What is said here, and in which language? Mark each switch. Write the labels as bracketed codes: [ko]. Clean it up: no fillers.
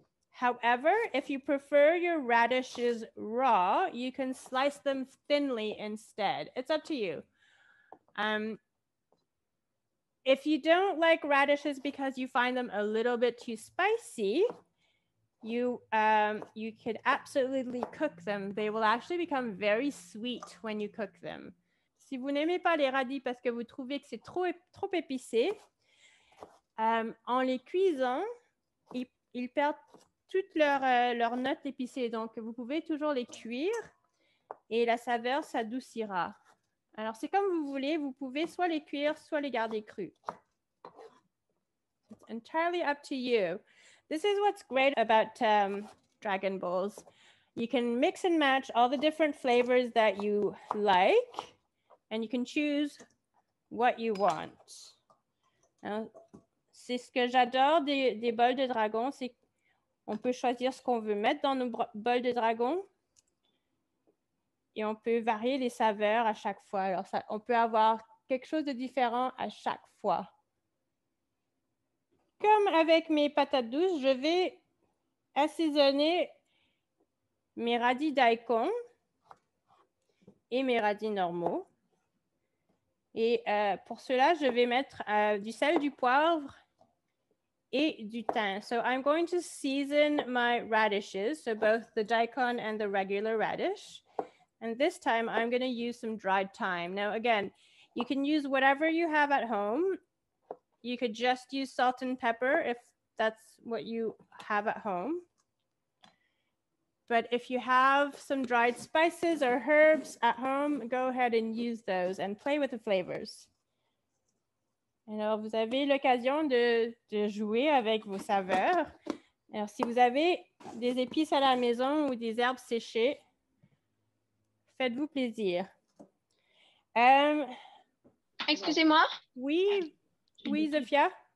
[en] However, if you prefer your radishes raw, you can slice them thinly instead. It's up to you. If you don't like radishes because you find them a little bit too spicy, you could absolutely cook them. They will actually become very sweet when you cook them. [fr] Si vous n'aimez pas les radis parce que vous trouvez que c'est trop épicé, en les cuisant, ils perdent toutes leurs notes épicées. Donc, vous pouvez toujours les cuire et la saveur s'adoucira. Alors, c'est comme vous voulez. Vous pouvez soit les cuire, soit les garder crus. [en] It's entirely up to you. This is what's great about Dragon Balls. You can mix and match all the different flavors that you like, and you can choose what you want. [fr] C'est ce que j'adore des bols de dragon, c'est on peut choisir ce qu'on veut mettre dans nos bols de dragon et on peut varier les saveurs à chaque fois. Alors, on peut avoir quelque chose de différent à chaque fois. Comme avec mes patates douces, je vais assaisonner mes radis daikon et mes radis normaux. Et pour cela, je vais mettre du sel, du poivre et du thym. [en] So I'm going to season my radishes, so both the daikon and the regular radish. And this time I'm going to use some dried thyme. Now again, you can use whatever you have at home. You could just use salt and pepper if that's what you have at home. But if you have some dried spices or herbs at home, go ahead and use those and play with the flavors. [fr] Alors, vous avez l'occasion de jouer avec vos saveurs. Alors, si vous avez des épices à la maison ou des herbes séchées, faites-vous plaisir. Excusez-moi. Oui, Zofia.